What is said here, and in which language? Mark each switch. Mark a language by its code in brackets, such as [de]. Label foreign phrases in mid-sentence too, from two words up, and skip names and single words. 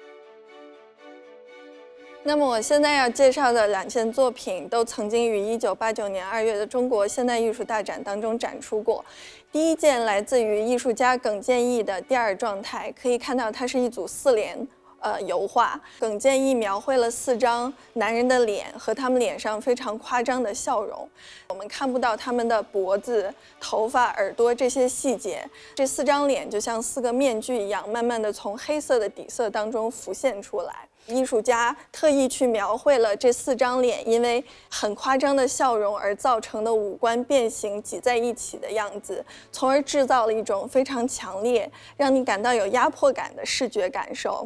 [zh] 那麼我現在要介紹的2件作品都曾經於1989年2月的中國現代藝術大展當中展出過。第一件來自於藝術家耿建義的第二狀態，可以看到它是一組4聯油畫。耿建義描繪了4 張男人的臉和他們臉上非常誇張的笑容，我們看不到他們的脖子、頭髮、耳朵這些細節。這4張臉就像4個面具一樣，慢慢的從黑色的底色當中浮現出來。艺术家特意去描绘了这4张脸因为很夸张的笑容而造成的五官变形挤在一起的样子，从而制造了一种非常强烈让你感到有压迫感的视觉感受。